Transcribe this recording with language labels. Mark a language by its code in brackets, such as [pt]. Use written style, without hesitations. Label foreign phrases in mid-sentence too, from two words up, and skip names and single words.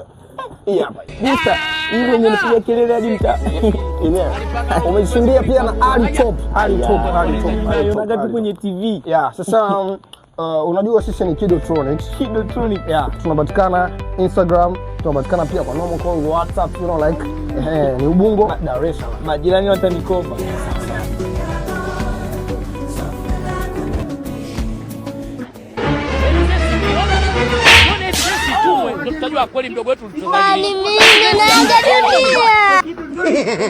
[sw] Hii hapa. Booster. Hii mwenye anapiga kelele hadi mtaa. Yenyewe. Umejishindia pia na Ali Top. Unataka kwenye TV. Yeah, sasa unajua sisi ni Kidotronics. Yeah, tunapatikana Instagram, tunapatikana pia kwa [en] normal call, [sw] WhatsApp, [en] you know like [sw] ni Ubungo, Dar es Salaam. Majirani watanikopa. Tutajua kweli mdogo wetu Mwalimu naanza dunia.